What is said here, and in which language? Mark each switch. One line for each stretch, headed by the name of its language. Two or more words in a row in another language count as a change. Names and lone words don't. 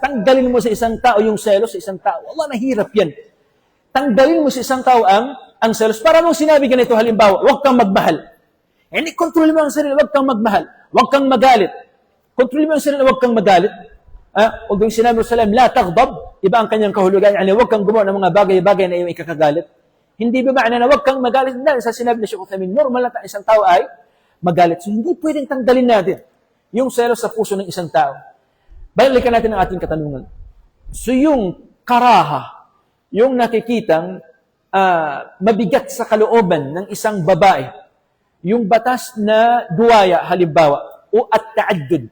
Filipino: Tanggalin mo sa isang tao yung selos sa isang tao. Allah, nahirap yan. Tanggalin mo sa isang tao ang selos. Para mong sinabi ganito, halimbawa, huwag kang magmahal. Kontrol mo ang sarili, huwag kang magmahal. Huwag kang magalit. Kontrol mo ang sarili, huwag kang magalit. Huwag yung sinabi mo sa salam,
Arabic: لا تغضب.
Filipino: Iba ang kanyang kahulugan. Huwag kang gumawa ng mga bagay-bagay na iyong ikakagalit. Hindi ba maana na huwag kang magalit? Dahil sa sinabi na Shaykh Uthaymeen, normal na isang tao ay magalit. So, hindi pwedeng tanggalin natin yung selos sa puso ng isang tao. Balikan natin ang ating katanungan. So, yung karaha, yung nakikitang mabigat sa kalooban ng isang babae, yung batas na duwaya, halimbawa, o at-ta'addud.